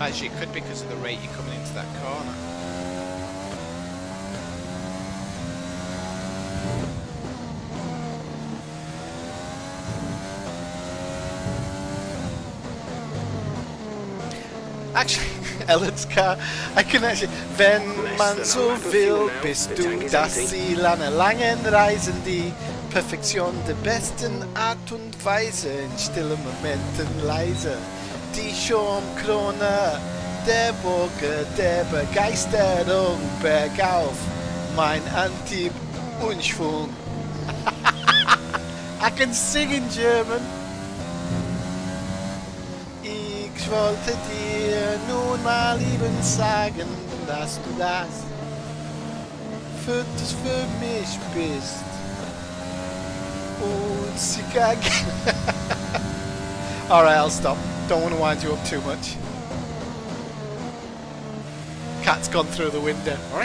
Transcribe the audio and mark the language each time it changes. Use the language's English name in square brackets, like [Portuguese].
[English] Actually, it could be because of the rate you're coming into that corner. Actually, Ellen's car, I can actually... [German] Wenn man so will, bist du das Ziel einer langen Reise, die Perfektion der besten Art und Weise, in stillen Momenten leise. Die Schirmkrone der Burge der Begeisterung bergauf, mein Antrieb und Schwung. [English] I can sing in German. [German] Ich wollte dir nun mal eben sagen, dass du das für mich bist. Und Chicago. [English] Alright, I'll stop. Don't want to wind you up too much. cat's gone through the window.